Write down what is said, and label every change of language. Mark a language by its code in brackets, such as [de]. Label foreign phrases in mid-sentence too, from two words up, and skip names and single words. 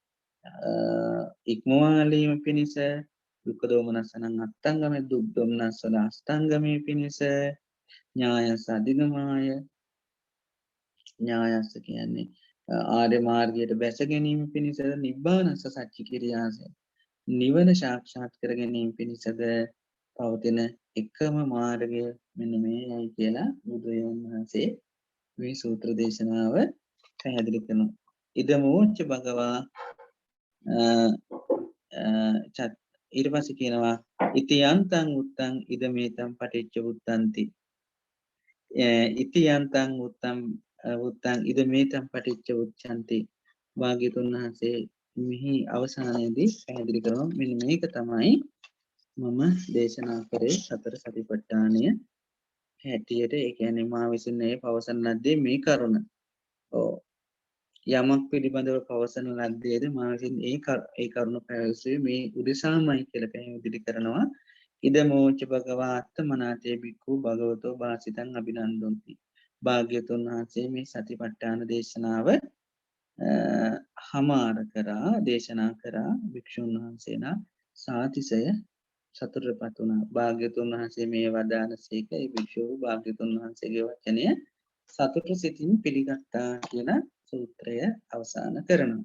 [si] ඉක්මවාලීම පිණිස [pi] දුක්ඛ දෝමනස්සනං අත්තංගම [si] දුක් දොම්නස් වල අස්තංගමේ පිණිස [pi] ඥායස්ස අධිගමාය [si] ඥායස්ස කියන්නේ ආර්ය මාර්ගයට බැස ගැනීම පිණිස [pi] නිබ්බානස්ස සච්චිකිරියාස [si] නිවන සාක්ෂාත් කර ගැනීම පිණිසද පවතින එකම මාර්ගය මෙන්න මේයි කියලා බුදුරජාණන් වහන්සේ මේ සූත්‍ර දේශනාව පැහැදිලි කරනවා. [pi] ඉදමෝච්ච භගවා [si] ඊට පස්සේ කියනවා [pi] ඉති යන්තං උත්තං ඉදමේතං පටිච්ච උත්තන්ති ඉති යන්තං උත්තං ඉදමේතං පටිච්ච උච්ඡන්ති [si] භාග්‍යතුන් වහන්සේ මෙහි අවසානයේදී පැහැදිලි කරනවා මෙන්න මේක තමයි මම දේශනා කරේ සතර සතිපට්ඨානය හැටියට ඒ කියන්නේ මා විසින් මේ පවසන ලද්දේ මේ කරුණ. යමක් පිළිබඳව පවසන ලද්දේද මා විසින් ඒ කරුණ පැවසුවේ මේ උදෙසාමයි කියලා පැහැදිලි කරනවා. [pi] ඉදමෝච භගවා අත්තමනාතේ බික්ඛු භගවතෝ භාසිතං අභිනන්දන්ති. [si] භාග්‍යතුන් වහන්සේ මේ සතිපට්ඨාන දේශනාව හමාර කරා දේශනා කරා භික්ෂුන් වහන්සේලා සාතිසය සතුටටපත් වුණා. භාග්‍යතුන් වහන්සේ මේ වදාළසේක ඒ භික්ෂුව භාග්‍යතුන් වහන්සේගේ වචනය සතුට සිතින් පිළිගත්තා කියලා සූත්‍රය අවසන් කරනවා.